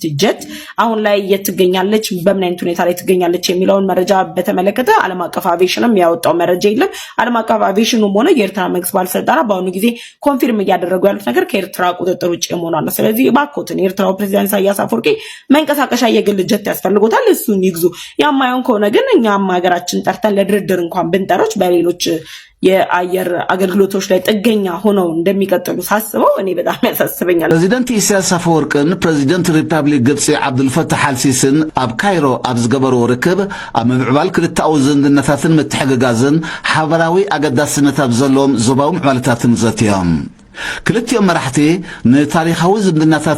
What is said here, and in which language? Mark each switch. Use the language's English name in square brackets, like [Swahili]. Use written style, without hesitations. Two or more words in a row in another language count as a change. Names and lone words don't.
[Amharic] ጀት አሁን ላይ የትገኛለች፣ በምን አይነት ሁኔታ ላይ ትገኛለች የሚለውን መረጃ በተመለከተ ዓለም አቀፍ አቪዬሽንም ያወጣው መረጃ የለም። ዓለም አቀፍ አቪዬሽኑም ሆነ የኤርትራ መንግስት ባለስልጣናት በአሁኑ ጊዜ ኮንፊርም እያደረጉ ያሉት ነገር ከኤርትራ ቁጥጥር ውጭ መሆኑን ነው። ስለዚህ ባኮትን የኤርትራው ፕሬዚዳንት ኢሳያስ አፈወርቂ መንቀሳቀሻ የግል ጀት ያስፈልጎታል፣ እሱን ይግዙ። ያማየውን ከሆነ ግን እኛም ሀገራችን ጠርተን ለድርድር እንኳን ብንጠሮች በሌሎች የአየር አገልግሎቶች ላይ ጥገኛ ሆነው እንደሚቀጥሉ ሳስበው እኔ በጣም ያሳስበኛል። [Tigrinya] ፕሬዚደንት ኢሳያስ አፈወርቅን ፕሬዚደንት ሪፐብሊክ ግብጽ አብዱልፈታህ አልሲሲን ኣብ ካይሮ ኣብ ዝገበርዎ ርክብ ኣብ ምዕባል ክልተኣዊ ዝምድናታትን ምትሕግጋዝን ሓበራዊ ኣገዳስነት ኣብ ዘለዎም ዞባዊ ምዕባለታትን ዘትዮም ክልቲኦም መራሕቲ ንታሪኻዊ ዝምድናታት